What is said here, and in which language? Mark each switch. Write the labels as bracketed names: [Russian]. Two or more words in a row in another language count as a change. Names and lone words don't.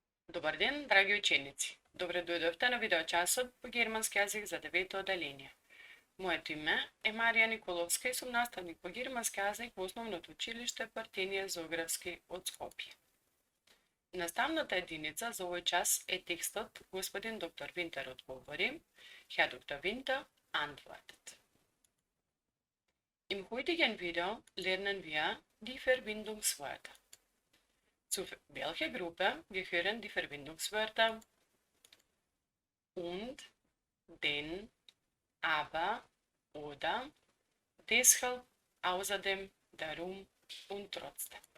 [Macedonian] Добар ден, драги ученици. Добродошли на видеочас по германски јазик за 9. oddeljenje. Моето име е Мария Николовска и съм наставник по германски език в основното училище Партения Зоографски от Скопие. Наставната единица за овој час е текстот Господин доктор Винтер отговори, [German] Herr Dr. Winter antwortet. Im heutigen Video lernen wir die Verbindungswörter. Zu welcher Gruppe gehören die Verbindungswörter und, denn, aber, oder, deshalb, außerdem, darum und trotzdem.